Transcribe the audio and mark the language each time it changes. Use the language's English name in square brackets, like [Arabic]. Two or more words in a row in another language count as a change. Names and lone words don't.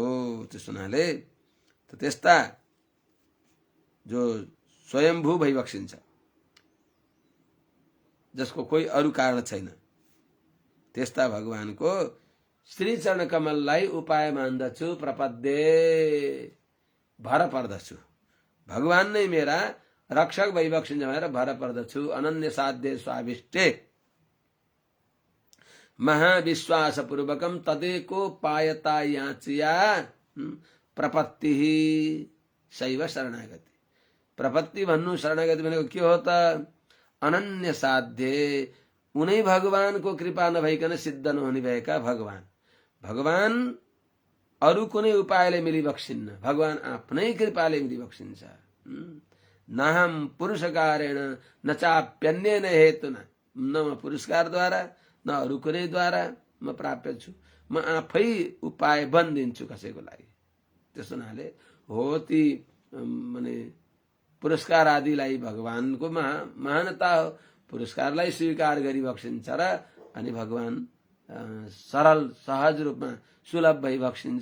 [Nepali] त्यस हुनाले त्यस्ता जो स्वयम्भू भइबक्सिन्छ, जसको कोही अरू कारण छैन, त्यस्ता भगवानको श्री चरण कमललाई उपाय मान्दछु, प्रपद्ये भर पर्दछु। भगवान नै मेरा रक्षक भइबक्सिन्छ भनेर भर पर्दछु। [Sanskrit] अनन्य साध्य स्वाभिष्टे महाविश्वासपूर्वकम तदेको पायता याचिया प्रपत्ति शैव शरणागति। [Nepali] प्रपत्ति भन्नु शरणागति भनेको के हो त? अनन्य साध्य, उनै भगवानको कृपा नभइकन सिद्ध नहुने भएका भगवान। भगवान अरू कुनै उपायले मिलिबक्सिन्न, भगवान आफ्नै कृपाले मिलिबक्सिन्छ। [Sanskrit] नाहम पुरुषकारेण न चाप्यन्येन हेतुना, [Nepali] न म पुरस्कारद्वारा न अरू कुनैद्वारा म प्राप्य छु, म आफै उपाय बनिदिन्छु कसैको लागि। त्यस हुनाले हो ती माने पुरस्कार आदिलाई भगवानको महानता हो। पुरस्कारलाई स्वीकार गरिबक्सिन्छ र अनि भगवान सरल सहज रूपमा सुलभ भइबक्सिन्छ।